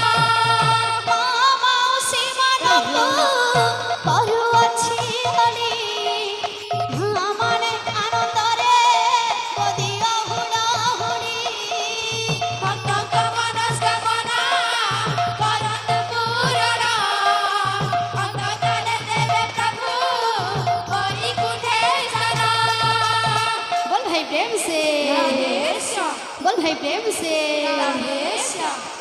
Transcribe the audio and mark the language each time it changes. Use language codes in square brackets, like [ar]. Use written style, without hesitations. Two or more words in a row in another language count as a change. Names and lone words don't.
[or] ମାଉସୀ ମାନଙ୍କୁ କରୁଅଛି ଅଳି ମାନେ ଆନନ୍ଦରେ ବଦିଅ ହୁଡ଼ାହୁଡ଼ି ଭକ୍ତଙ୍କ ମନସ୍କାମନା କରନ୍ତୁ ପୂରଣ ଅନ୍ତକାଲେ ଦେବେ ପ୍ରଭୁ ବୈକୁଣ୍ଠେ ସ୍ଥାନ [hi] बोल भाई प्रेम से राधेश्याम बोल भाई प्रेम से राधेश्याम